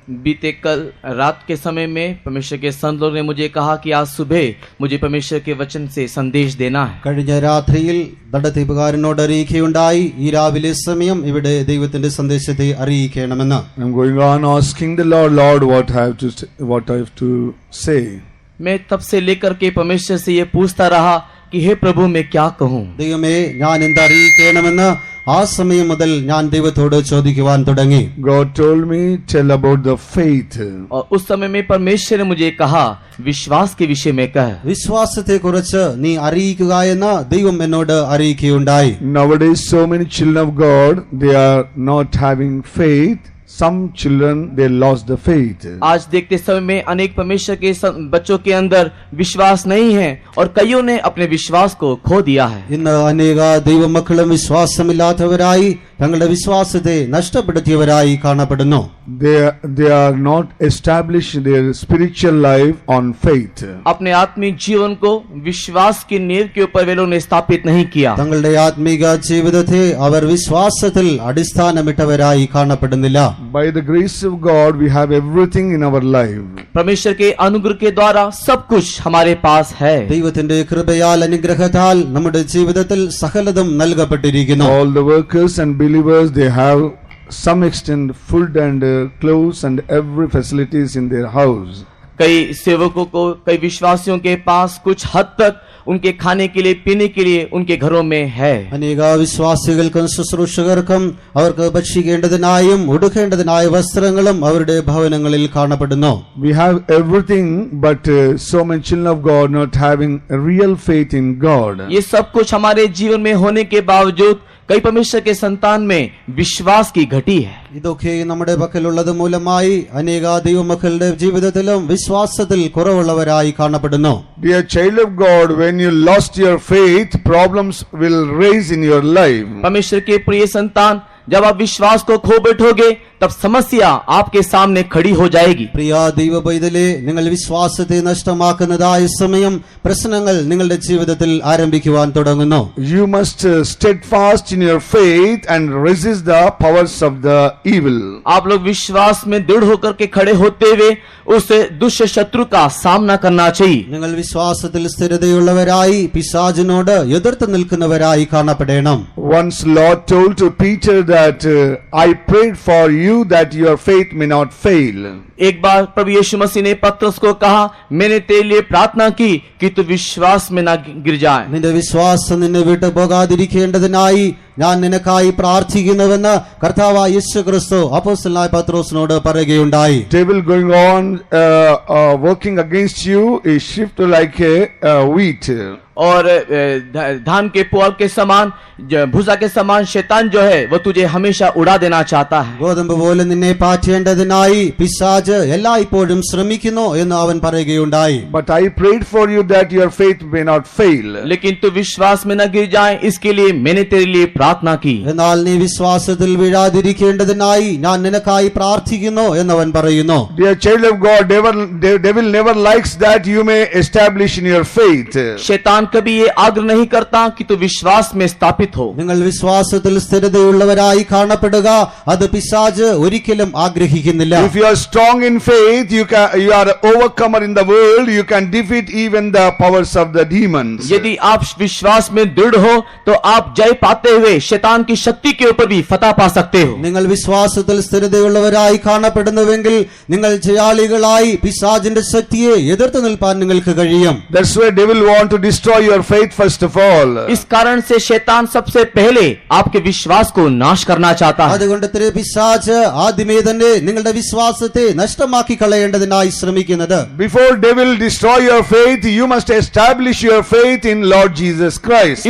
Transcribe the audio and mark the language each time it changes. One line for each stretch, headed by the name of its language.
Hindi: बीते कल रात के समय में परमेश्वर के संत लोग ने मुझे कहा कि आज सुबह मुझे परमेश्वर के वचन से संदेश देना है।
Malayalam: കഴിഞ്ഞ രാത്രിയിൽ ദണ്ഡതീപുകാരനോട് അറിയിക്കുകയുണ്ടായി ഈ രാവിലെ സമയം ഇവിടെ ദൈവത്തിന്റെ സന്ദേശത്തെ അറിയിക്കണമെന്ന്.
English: I'm going on asking the Lord, what I have to say.
Hindi: मैं तब से लेकर के परमेश्वर से ये पूछता रहा कि हे प्रभु मैं क्या कहूँ।
Malayalam: ദൈവമേ ഞാൻ എന്തറിയിക്കണമെന്ന് ആ സമയം മുതൽ ഞാൻ ദൈവത്തോട് ചോദിക്കുവാൻ തുടങ്ങി.
English: God told me, tell about the faith.
Hindi: और उस समय में परमेश्वर ने मुझे कहा विश्वास के विषय में कह।
Malayalam: വിശ്വാസത്തെ കുറിച്ച് നീ അറിയിക്കുക എന്ന് ദൈവം എന്നോട് അറിയിക്കുകയുണ്ടായി.
English: Nowadays so many children of God, they are not having faith. Some children, they lost the faith.
Hindi: आज देखते समय में अनेक परमेश्वर के बच्चों के अंदर विश्वास नहीं है और कईयों ने अपने विश्वास को खो दिया है।
Malayalam: ഇന്ന് അനേക ദൈവമക്കളും വിശ്വാസമില്ലാത്തവരായി തങ്ങളുടെ വിശ്വാസത്തെ നഷ്ടപ്പെടുത്തിയവരായി കാണപ്പെടുന്നു.
English: They are not established their spiritual life on faith.
Hindi: अपने आत्मिक जीवन को विश्वास की नींव के ऊपर वे लोगों ने स्थापित नहीं किया।
Malayalam: തങ്ങളുടെ ആത്മീക ജീവിതത്തെ അവർ വിശ്വാസത്തിൽ അടിസ്ഥാനമിട്ടവരായി കാണപ്പെടുന്നില്ല.
English: By the grace of God, we have everything in our life.
Hindi: परमेश्वर के अनुग्रह के द्वारा सब कुछ हमारे पास है।
Malayalam: ദൈവത്തിന്റെ കൃപയാൽ അനുഗ്രഹത്താൽ നമ്മുടെ ജീവിതത്തിൽ സകലതും നൽകപ്പെട്ടിരിക്കുന്നു.
English: All the workers and believers, they have some extent food and clothes and every facilities in their house.
Hindi: कई सेवकों को, कई विश्वासियों के पास कुछ हद तक उनके खाने के लिए, पीने के लिए उनके घरों में है।
Malayalam: അനേക വിശ്വാസികൾക്കും ശുശ്രൂഷകർക്കും അവർക്ക് ഭക്ഷിക്കേണ്ടതിനായും ഉടുക്കേണ്ടതിനായ വസ്ത്രങ്ങളും അവരുടെ ഭവനങ്ങളിൽ കാണപ്പെടുന്നു.
English: We have everything, but so many children of God not having a real faith in God.
Hindi: ये सब कुछ हमारे जीवन में होने के बावजूद कई परमेश्वर के संतान में विश्वास की घटी है।
Malayalam: ഇതൊക്കെ നമ്മുടെ പക്കലുള്ളത് മൂലമായി അനേക ദൈവമക്കളുടെ ജീവിതത്തിലും വിശ്വാസത്തിൽ കുറവുള്ളവരായി കാണപ്പെടുന്നു.
English: Dear child of God, when you lost your faith, problems will raise in your life.
Hindi: परमेश्वर के प्रिय संतान, जब आप विश्वास को खो बैठोगे तब समस्या आपके सामने खड़ी हो जाएगी।
Malayalam: പ്രിയ ദൈവ പൈതലേ, നിങ്ങൾ വിശ്വാസത്തെ നഷ്ടമാക്കുന്നതായ സമയം പ്രശ്നങ്ങൾ നിങ്ങളുടെ ജീവിതത്തിൽ ആരംഭിക്കുവാൻ തുടങ്ങുന്നു.
English: You must steadfast in your faith and resist the powers of the evil.
Hindi: आप लोग विश्वास में दृढ़ होकर के खड़े होते हुए उस दुष्ट शत्रु का सामना करना चाहिए।
Malayalam: നിങ്ങൾ വിശ്വാസത്തിൽ സ്ഥിരതയുള്ളവരായി പിശാചിനോട് എതിർത്ത് നിൽക്കുന്നവരായി കാണപ്പെടണം.
English: Once Lord told to Peter that I prayed for you that your faith may not fail.
Hindi: एक बार प्रभु यीशु मसीह ने पतरस को कहा, मैंने तेरे लिए प्रार्थना की कि तू विश्वास में ना गिर जाए।
Malayalam: നിന്റെ വിശ്വാസം നിന്നെ വിട്ടു പോകാതിരിക്കേണ്ടതിനായി ഞാൻ നിനക്കായി പ്രാർത്ഥിക്കുന്നുവെന്ന് കർത്താവായ യേശു ക്രിസ്തു അപ്പോസ്തലനായ പത്രോസിനോട് പറയുകയുണ്ടായി.
English: Devil going on working against you is shifted like a wheat.
Hindi: और धान के पुआल के समान, भूसा के समान शैतान जो है वो तुझे हमेशा उड़ा देना चाहता है।
Malayalam: ഗോതമ്പ് പോലെ നിന്നെ പാറ്റേണ്ടതിനായി പിശാച് എല്ലായ്പ്പോഴും ശ്രമിക്കുന്നു എന്ന് അവൻ പറയുകയുണ്ടായി.
English: But I prayed for you that your faith may not fail.
Hindi: लेकिन तू विश्वास में न गिर जाए, इसके लिए मैंने तेरे लिए प्रार्थना की।
Malayalam: എന്നാൽ നീ വിശ്വാസത്തിൽ വീഴാതിരിക്കേണ്ടതിനായി ഞാൻ നിനക്കായി പ്രാർത്ഥിക്കുന്നു എന്നവൻ പറയുന്നു.
English: Dear child of God, devil never likes that you may establish in your faith.
Hindi: शैतान कभी ये आग्रह नहीं करता कि तू विश्वास में स्थापित हो।
Malayalam: നിങ്ങൾ വിശ്വാസത്തിൽ സ്ഥിരതയുള്ളവരായി കാണപ്പെടുക അത് പിശാച് ഒരിക്കലും ആഗ്രഹിക്കുന്നില്ല.
English: If you are strong in faith, you are an overcomer in the world. You can defeat even the powers of the demons.
Hindi: यदि आप विश्वास में दृढ़ हो तो आप जय पाते हुए शैतान की शक्ति के ऊपर भी फतह पा सकते हो।
Malayalam: നിങ്ങൾ വിശ്വാസത്തിൽ സ്ഥിരതയുള്ളവരായി കാണപ്പെടുന്നുവെങ്കിൽ നിങ്ങൾ ജയാളികളായി പിശാചിന്റെ ശക്തിയെ എതിർത്ത് നിൽപ്പാൻ നിങ്ങൾക്ക് കഴിയും.
English: That's why devil want to destroy your faith first of all.
Hindi: इस कारण से शैतान सबसे पहले आपके विश्वास को नाश करना चाहता है।
Malayalam: അതുകൊണ്ട് പിശാച് ആദ്യമേ തന്നെ നിങ്ങളുടെ വിശ്വാസത്തെ നഷ്ടമാക്കി കളയേണ്ടതിനായി ശ്രമിക്കുന്നത്.
English: Before devil destroy your faith, you must establish your faith in Lord Jesus Christ.